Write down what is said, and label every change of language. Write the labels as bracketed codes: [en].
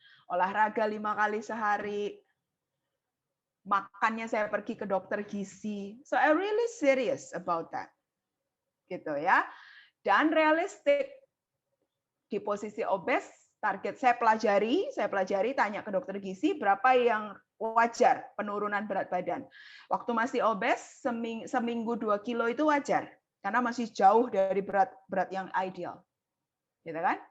[id] Olahraga 5 kali sehari, makannya saya pergi ke dokter gizi. [en] So I really serious about that. [id] Gitu ya. Dan realistik. Di posisi obes, target saya pelajari, tanya ke dokter gizi berapa yang wajar penurunan berat badan. Waktu masih obes, seminggu 2 kilo itu wajar, karena masih jauh dari berat yang ideal. Gitu kan?